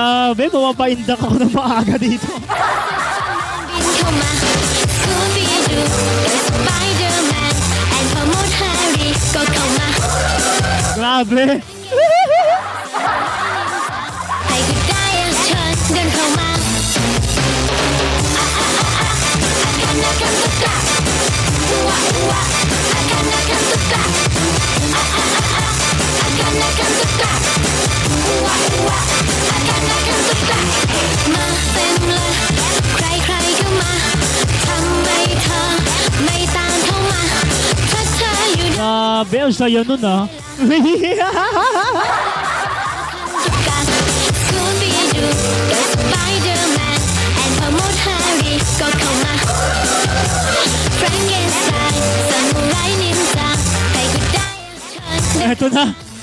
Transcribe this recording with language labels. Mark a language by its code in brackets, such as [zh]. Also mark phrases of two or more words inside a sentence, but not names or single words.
[tl] Grabe, mapapaindak ako ng maaga dito. [th] บินเข้ามา Scooby-Doo กับ Spider-Man แอนพอมดแฮร์รี่ก็เข้ามา [tl] Grabe. [th] ใครก็ได้เชิญเดินเข้ามาอาคานาคัมตุกะวะวะอาคานาคัมตุกะอาคานาคัมตุกะวะวะอาคานาคัมตุกะมาเต็มเลยใครๆก็มาทำไมเธอไม่ตามเข้ามาถ้าเธออยู่ [tl] Grabe, ang saya nun ah. [th] Scooby-Doo กับ Spider-Man แอนพอมดแฮร์รี่ก็เข้ามา Frankenstein ซามูไรนินจาใครก็ได้เชิญ [tl] Eto na.